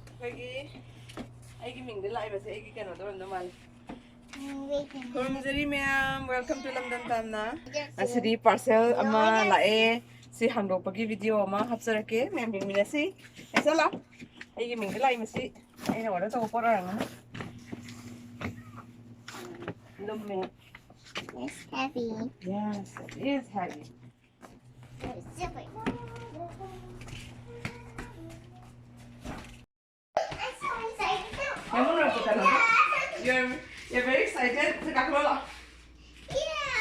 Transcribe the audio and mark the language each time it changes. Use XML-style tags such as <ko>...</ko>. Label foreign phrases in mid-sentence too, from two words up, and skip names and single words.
<mni>ꯑꯩꯒꯤ ꯃꯤꯡꯗ ꯂꯥꯛꯏꯕꯁꯦ ꯑꯩꯒꯤ ꯀꯩꯅꯣꯗ ꯑꯣꯏꯔꯝꯗꯧ ꯃꯥꯜꯂꯦ ꯈꯨꯔꯨꯝꯖꯔꯤ ꯃꯌꯥꯝ</mni> <en>welcome to</en> <mni>ꯂꯝꯗꯝ ꯇꯝꯅ ꯑꯁꯤꯗꯤ ꯄꯥꯔꯁꯦꯜ ꯑꯃ ꯂꯥꯛꯑꯦ ꯁꯤ ꯍꯥꯡꯗꯣꯛꯄꯒꯤ ꯚꯤꯗꯤꯑꯣ ꯑꯃ ꯍꯥꯞꯆꯔꯛꯀꯦ ꯃꯌꯥꯝ ꯌꯦꯡꯃꯤꯟꯅꯁꯤ ꯆꯠꯂꯣ ꯑꯩꯒꯤ ꯃꯤꯡꯗ ꯂꯥꯛꯏꯕꯁꯤ ꯑꯩꯅ ꯑꯣꯔꯗꯔ ꯇꯧꯕ ꯄꯣꯠ ꯑꯣꯏꯔꯝꯒꯅꯤ ꯂꯨꯝꯃꯦ</mni> <en>It's heavy. Yes, it is heavy. I'm so excited. You're very excited. Yeah.</en>